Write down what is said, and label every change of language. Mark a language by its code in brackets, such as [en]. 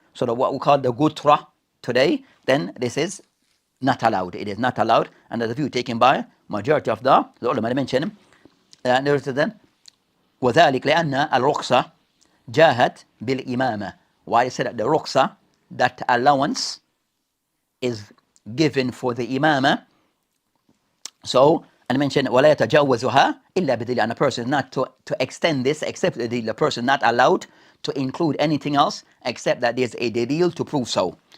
[en] So what we call the gutra today, then this is not allowed. It is not allowed, and the view taken by majority of the ulama mentioned. There is then [ar] وذلك لأن الرخصة جاءت بالإمامة. [en] Why I said that the rukhsa, that allowance is given for the imamah. So, and I mentioned [ar] ولا يتجاوزها إلا بدليل, [en] and a person is not to extend this except the person not allowed to include anything else except that there's a dalil to prove so.